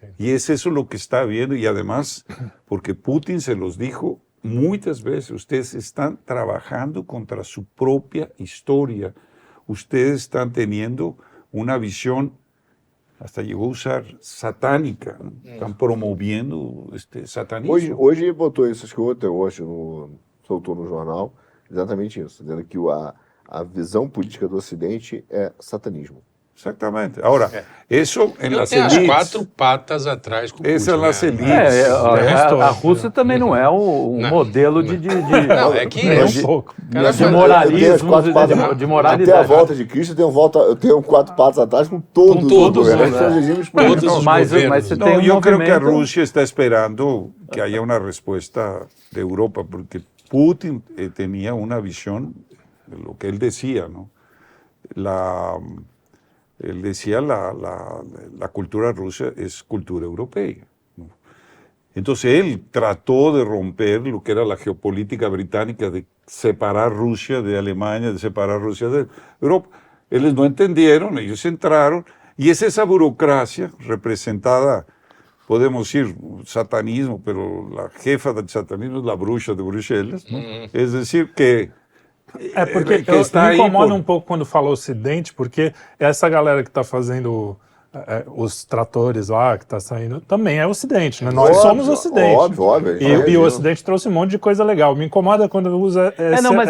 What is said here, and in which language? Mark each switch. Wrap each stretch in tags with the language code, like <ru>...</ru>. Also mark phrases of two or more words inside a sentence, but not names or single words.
<es>Y es eso lo que está viendo, y además, porque Putin se los dijo muchas veces, ustedes están trabajando contra su propia historia, ustedes están teniendo una visión, hasta llegó a usar satánica, ¿no? Están promoviendo satanismo.</es> <pt>Hoje ele botou isso, acho que ontem ou hoje, soltou no jornal, exatamente isso, dizendo que a visão política do Ocidente é satanismo.</pt> <es>Exactamente. Ahora, eso en</es> <pt>Eu</pt> <es>las</es> <pt>tenho as</pt> <es>élites,</es> <pt>4 patas atrás com o essa Putin, nas né? elites. A Rússia também não é um Não. modelo de Não, é que É esse um pouco. cara de faz- moralismo, Eu tenho as quatro patas- de moralidade. Até a volta de Cristo, eu tenho 4 patas atrás com todos os todos, governos. né? São regimes Todos políticos. os Mas governos. você</pt> <es>No, tem yo creo que a movimento- Rusia está esperando que haya una respuesta de Europa, porque Putin tenía una visión de lo que él decía, ¿no? Él decía la cultura rusa es cultura europea, ¿no? Entonces él trató de romper lo que era la geopolítica británica, de separar Rusia de Alemania, de separar Rusia de Europa. Ellos no entendieron, ellos entraron, y es esa burocracia representada, podemos decir, satanismo, pero la jefa del satanismo es la bruxa de Bruselas, ¿no? Es decir, que...</es> <pt>É porque que está me aí incomoda por- um pouco quando fala Ocidente, porque essa galera que está fazendo os tratores lá, que está saindo, também é Ocidente, né? Nós Óbvio, somos Ocidente. óbvio, a gente E faz o isso. Ocidente trouxe um monte de coisa legal. Me incomoda quando usa Mas</pt>